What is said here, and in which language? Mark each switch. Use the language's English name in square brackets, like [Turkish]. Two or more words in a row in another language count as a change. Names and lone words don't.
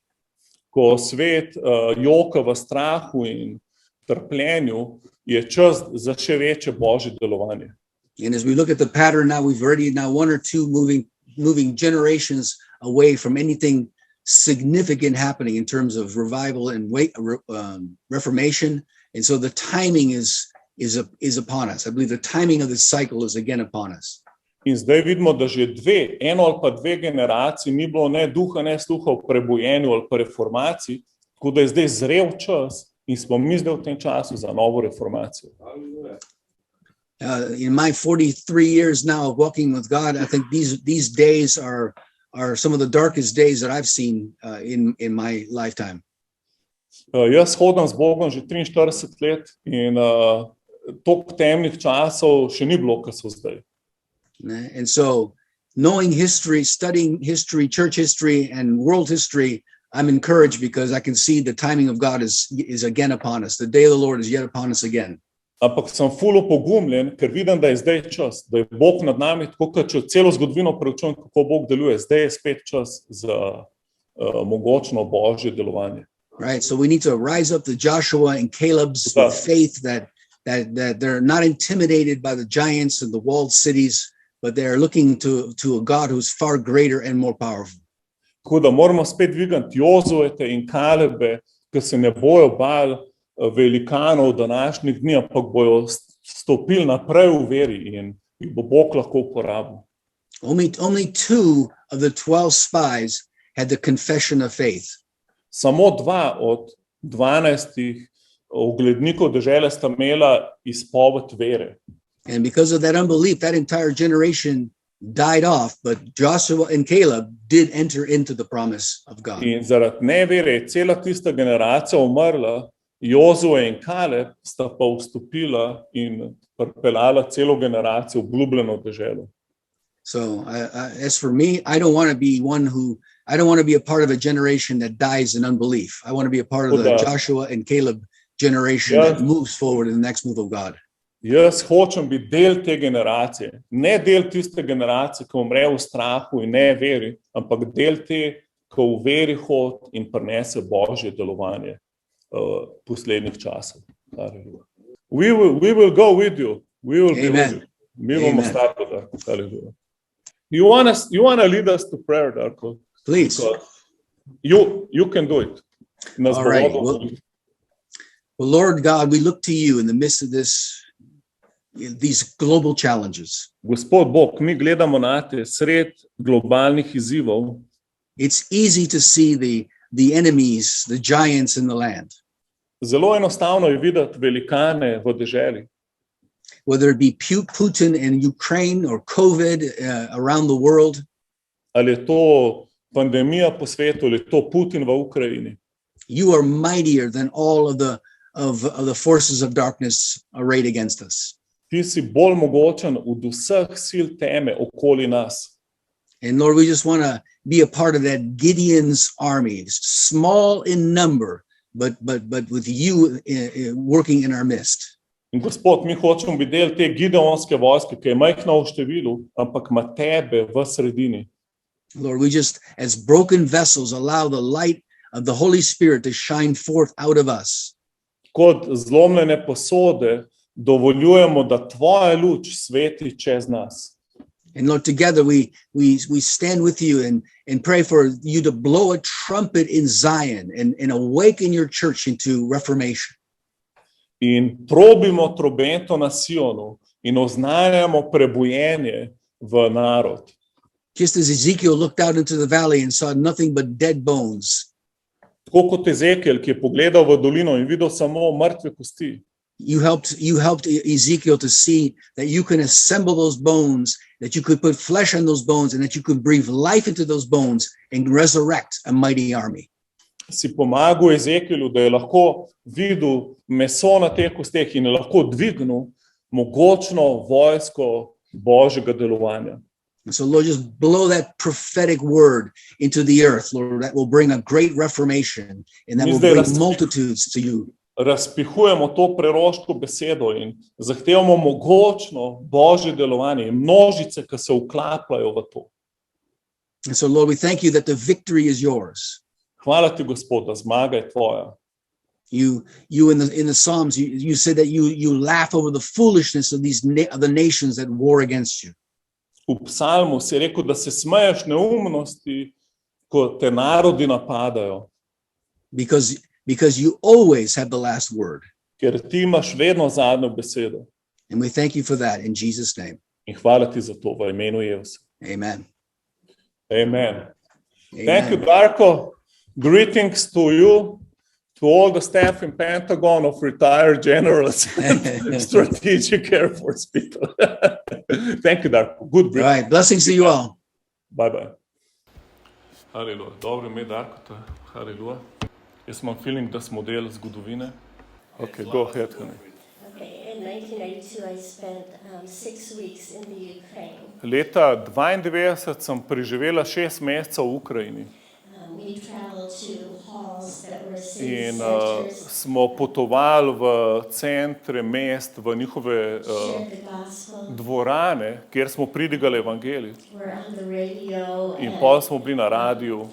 [Slovenian] Ko svet joka v strahu in trpljenju, je čas za še večje Božje delovanje. [English] And as we look at the pattern now, we've already now 1 or 2 moving generations away from anything significant happening in terms of revival and reformation. And so the timing is upon us. I believe the timing of this cycle is again upon us. [Slovenian] In zdaj vidimo, da že eno ali pa 2 generaciji ni bilo ne duha, ne sluha v prebujenju ali pa reformaciji, tako da je zdaj zrel čas in smo mi zdaj v tem času za novo reformacijo. [English] In my 43 years now of walking with God, I think these days are some of the darkest days that I've seen in my lifetime. [Slovenian] Jaz hodim z Bogom že 43 let in toliko temnih časov še ni bilo, kot so zdaj. [English] And so knowing history, studying history, church history and world history, I'm encouraged because I can see the timing of God is again upon us. The day of the Lord is yet upon us again. [Slovenian] Ampak sem ful opogumljen, ker vidim, da je zdaj čas, da je Bog nad nami, tako kot če celo zgodovino preučujem, kako Bog deluje. Zdaj je spet čas za mogočno Božje delovanje. [English] Right, so we need to rise up to Joshua and Caleb's with faith that they're not intimidated by the giants and the walled cities, but they're looking to a God who's far greater and more powerful. [Slovenian] Tako da moramo spet dvigati Jozujete in Kalebe, ki se ne bojo bali velikanov današnjih dni, ampak bojo stopili naprej v veri in jih bo Bog lahko uporabil. [English] Only 2 of the 12 spies had the confession of faith. [Slovenian] Samo 2 od 12 oglednikov dežele sta imela izpoved vere. [English] And because of that unbelief, that entire generation died off, but Joshua and Caleb did enter into the promise of God. [Slovenian] In zaradi nevere je cela tista generacija umrla, Jozue in Kaleb sta pa vstopila in pripeljala celo generacijo v obljubljeno deželo. [English] So as for me, I don't want to be a part of a generation that dies in unbelief. I want to be a part of the Joshua and Caleb generation that moves forward in the next move of God. [Slovenian] Jaz hočem biti del te generacije, ne del tiste generacije, ki umre v strahu in ne veri, ampak del te, ki v veri hodi in prinese Božje delovanje poslednjih časov. [English] We will go with you. We will be with you. [Slovenian] Mi bomo stati da. [English] You want to lead us to prayer, Darko? Please. You can do it. All right. Well, Lord God, we look to you in the midst of these global challenges. [Slovenian] Gospod Bog, mi gledamo na te sred globalnih izzivov. [English] It's easy to see the enemies, the giants in the land. [Slovenian] Zelo enostavno je videti velikane v deželi. [English] Whether it be Putin in Ukraine or COVID around the world, [Slovenian] Ali je to pandemija po svetu, ali je to Putin v Ukrajini. [English] you are mightier than all of the forces of darkness arrayed against us. [Slovenian] Ti si bolj mogočen od vseh sil teme okoli nas. [English] And Lord, we just want to be a part of that Gideon's army, small in number, but with you working in our midst. [Slovenian] In Gospod, mi hočemo biti del te gideonske vojske, ki je majhna v številu, ampak ima tebe v sredini. [English] Lord, we just, as broken vessels, allow the light of the Holy Spirit to shine forth out of us. [Slovenian] Kot zlomljene posode dovoljujemo, da tvoja luč sveti čez nas. [English] And Lord, together we stand with you and pray for you to blow a trumpet in Zion and awaken your church into reformation. [Slovenian] In probimo trobento na Sionu in oznajamo prebujenje v narod. [English] Just as Ezekiel looked out into the valley and saw nothing but dead bones, [Slovenian] Tako kot Ezekiel, ki je pogledal v dolino in videl samo mrtve kosti. [English] you helped Ezekiel to see that you can assemble those bones, that you could put flesh on those bones, and that you could breathe life into those bones and resurrect a mighty army. [Slovenian] Si pomagal Ezekielu, da je lahko videl meso na teh kosteh in je lahko dvignil mogočno vojsko Božjega delovanja. [English] And so, Lord, just blow that prophetic word into the earth, Lord, that will bring a great reformation and that will bring multitudes to you. [Slovenian] Razpihujemo to preroško besedo in zahtevamo mogočno Božje delovanje in množice, ki se vklapljajo v to. [English] And so, Lord, we thank you that the victory is yours. [Slovenian] Hvala ti, Gospod, da zmaga je tvoja. [English] You in the Psalms, you said that you laugh over the foolishness of of the nations that war against you. [Slovenian] V psalmu si rekel, da se smeješ neumnosti, ko te narodi napadajo, [English] Because you always have the last word. [Slovenian] ker ti imaš vedno zadnjo besedo. [English] And we thank you for that in Jesus' name. [Slovenian] In hvala ti za to v imenu Jezusa. Amen. [English] Amen. Thank you, Darko. Greetings to you, to all the staff in Pentagon of retired generals and strategic Air Force people. Thank you, Darko. Good All brief. right. Blessings to you all. Bye-bye. [Slovenian] Haleluja. Dobro ime, Darko. Haleluja. Jaz imam feeling, da smo del zgodovine. [English] Okay, go ahead, honey. Okay, in 1992, I spent 6 weeks in the Ukraine. [Slovenian] Leta 92 sem preživela 6 mesecev v Ukrajini [English] We traveled to halls that were city [Slovenian] in [English] centers, [Slovenian] smo potovali v centre mest, v njihove [English] shared the gospel, [Slovenian] dvorane, kjer smo pridigali evangelij. [English] were on the radio [Slovenian] In [English] and [Slovenian] pol smo bili na radiju,